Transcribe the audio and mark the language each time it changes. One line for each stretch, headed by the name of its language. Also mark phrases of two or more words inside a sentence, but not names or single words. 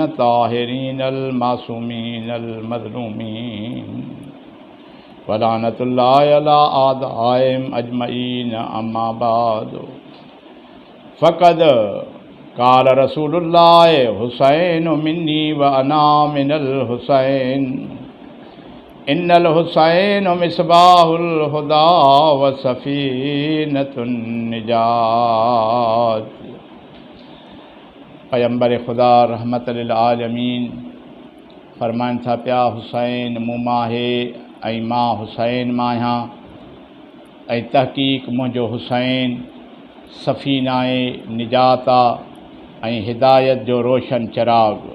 Arabic: الطاهرين المعصومين المظلومين ولعنة الله على أعدائهم أجمعين أما بعد فقد قال رسول الله حسين مني وأنا من الحسين إن الحسين مصباح الهدى وسفينة النجاة.
Sindhi: पैगंबर खुदा
Arabic: رحمة للعالمين
Sindhi: फरमाइनि था पिया हुसैन मूं मां आहे ऐं मां हुसैन मां आहियां ऐं तहक़ीक़ मुंहिंजो हुसैन सफ़ीना आहे, निजात आहे ऐं हिदायत जो रोशन चिराग।